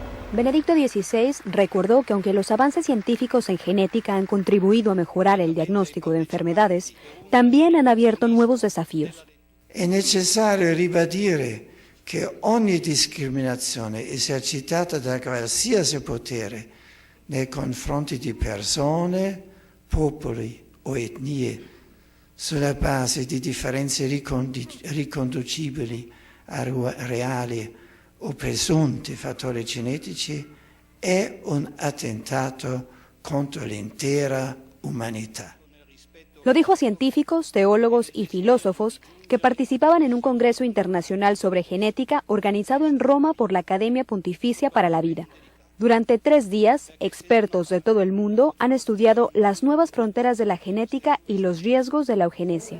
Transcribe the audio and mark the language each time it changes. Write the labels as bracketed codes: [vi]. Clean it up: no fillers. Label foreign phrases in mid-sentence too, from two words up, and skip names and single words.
[es] Benedicto XVI recordó que aunque los avances científicos en genética han contribuido a mejorar el diagnóstico de enfermedades, también han abierto nuevos desafíos. [it] È necessario ribadire che ogni discriminazione esercitata da qualsiasi potere nei confronti di persone, popoli o etnie sulla base di differenze riconducibili a reali o presunti fattori genetici è un attentato contro l'intera umanità. [es] Lo dijo a científicos, teólogos y filósofos que participaban en un congreso internacional sobre genética organizado en Roma por la Academia Pontificia para la Vida. Durante 3 días, expertos de todo el mundo han estudiado las nuevas fronteras de la genética y los riesgos de la eugenesia.